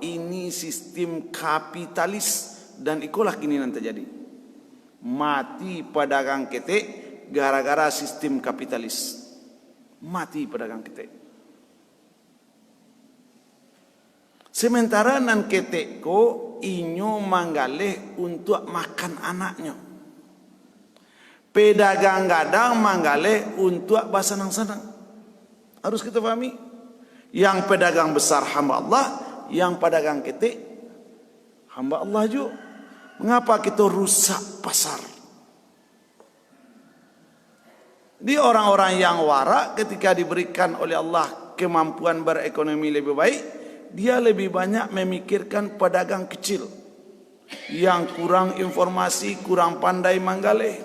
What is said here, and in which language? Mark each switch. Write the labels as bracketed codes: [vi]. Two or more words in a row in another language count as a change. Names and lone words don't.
[id] Ini sistem kapitalis. [min] Dan ikulah kini yang terjadi. Mati pedagang ketek gara-gara sistem kapitalis. Mati pedagang ketek. Sementara nan ketek ko inyo manggaleh untuk makan anaknya. Pedagang gadang manggaleh untuk basanang-sanang. [id] Harus kita pahami. Yang pedagang besar hamba Allah, yang pedagang ketek hamba Allah juga. Mengapa kita rusak pasar? Di orang-orang yang warak ketika diberikan oleh Allah kemampuan berekonomi lebih baik, dia lebih banyak memikirkan pedagang kecil yang kurang informasi, kurang pandai manggaleh.